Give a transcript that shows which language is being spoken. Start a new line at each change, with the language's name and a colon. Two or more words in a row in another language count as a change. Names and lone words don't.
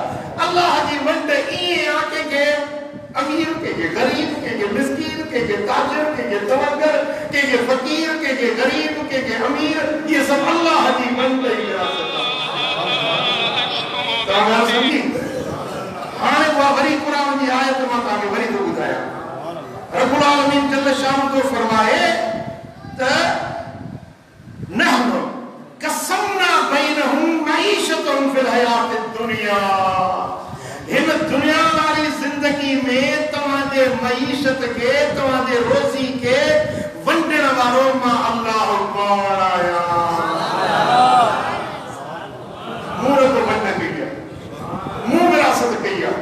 Sindhi: अलाह जी वंड ईअं आहे, कंहिंखे अमीर, कंहिंखे ग़रीब, कंहिंखे मिस्कीन, कंहिंखे ताजिर, कंहिंखे तवक्कर, कंहिंखे फ़क़ीर, कंहिंखे ग़रीब, कंहिंखे अमीर,
Urdu: ये सब
Sindhi: अल्लाह जी वंड ई विरासत आहे। तव्हां सम्झी? हाणे उहा वरी क़ुरान जी आयत मां तव्हांखे वरी थो ॿुधायां।
Arabic: رب العالمين جل شأنه
Sindhi: थो फरमाए त
Arabic: نحن قسمنا بينهم معيشة في الحياة الدنيا,
Sindhi: हिन दुनिया वारी ज़िंदगी में तव्हांजे मईशत खे, तव्हांजे रोज़ी खे वंडण वारो मां अल्लाह पाण आहियां। मूं रब वंड कई आहे, मूं विरासत कई आहे।